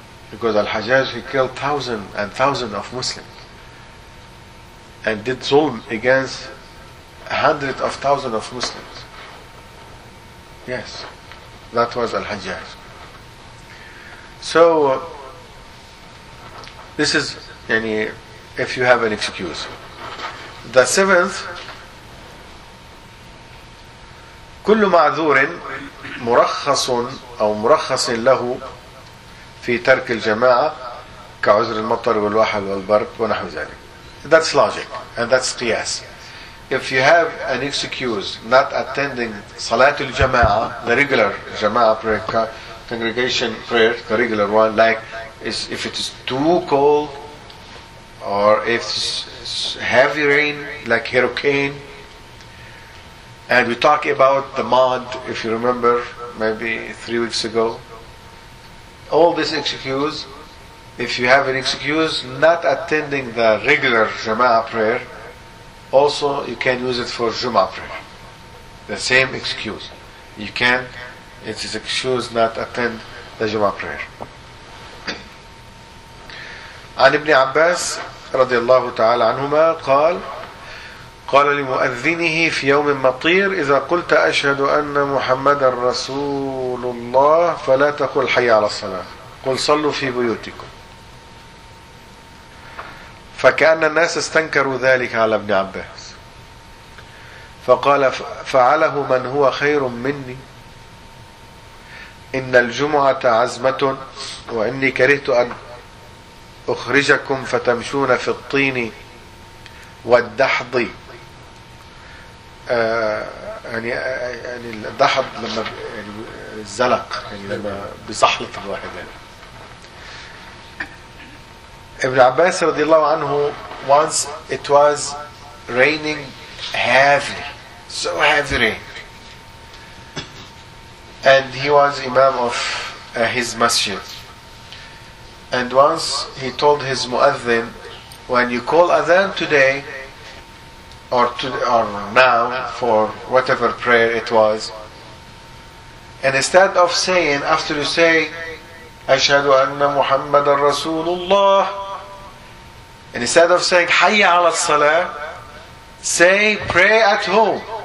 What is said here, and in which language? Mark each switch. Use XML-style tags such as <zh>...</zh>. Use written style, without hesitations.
<en>Because Al-Hajjaj, he killed thousands and thousands of Muslims and did zulm against hundreds of thousands of Muslims. Yes, that was Al-Hajjaj. So, this is, yani, if you have an excuse. The seventh,</en> <ar>كل معذور مرخص أو مرخص له في ترك الجماعة كعذر المطر والوحل والبرد ونحو ذلك.</ar> <en>That's logic and that's قياس. If you have an excuse not attending صلاة الجماعة, the regular جماعة prayer, congregation prayer, the regular one, like if it is too cold or if it's heavy rain like hurricane, and we talk about the mud, if you remember maybe 3 weeks ago, all this excuse, if you have an excuse not attending the regular Jama'ah prayer, also you can use it for Jum'ah prayer. The same excuse. You can, it is excuse not attend the Jum'ah prayer.</en> <ar>An Ibn Abbas رضي الله تعالى عنهما قال قال لمؤذنه في يوم مطير إذا قلت أشهد أن محمد رسول الله فلا تقل حي على الصلاة قل صلوا في بيوتكم فكأن الناس استنكروا ذلك على ابن عباس فقال فعله من هو خير مني إن الجمعة عزمة وإني كرهت أن أخرجكم فتمشون في الطين والدحض يعني الدحض لما يعني الزلق يعني لما بزحلط الواحد يعني.</ar> <en>ابن عباس رضي الله عنه once it was raining heavily, so heavy rain, and he was imam of his masjid. And once he told his muadhin, when you call adhan today, or now, for whatever prayer it was, and instead of saying, after you say, Ashhadu anna Muhammadan Rasulullah, and instead of saying, Hayya ala salah, say, pray at home.</en>